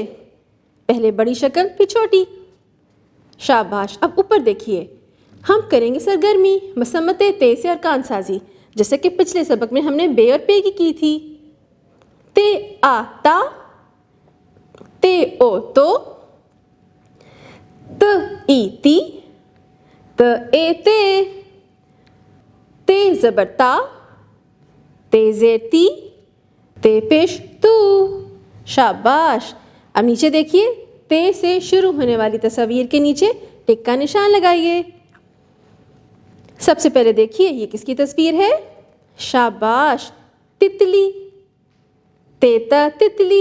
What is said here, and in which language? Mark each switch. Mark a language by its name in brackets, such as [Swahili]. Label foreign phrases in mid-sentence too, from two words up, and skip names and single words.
[Urdu] پہلے بڑی شکل پھر چھوٹی۔ شاباش. اب اوپر دیکھیے، ہم کریں گے سرگرمی مسمتِ تے سے ارکان سازی، جیسے کہ پچھلے سبق میں ہم نے بے اور پے کی تھی. تے آ تا، تے او تو, ایتی ت اے تے تے زبر تا تے زیر تی تے پیش تو. شاباش. اب نیچے دیکھیے تے سے شروع ہونے والی تصویر کے نیچے ٹک کا نشان لگائیے. سب سے پہلے دیکھیے یہ کس کی تصویر ہے؟ شاباش، تتلی. تیتا تتلی.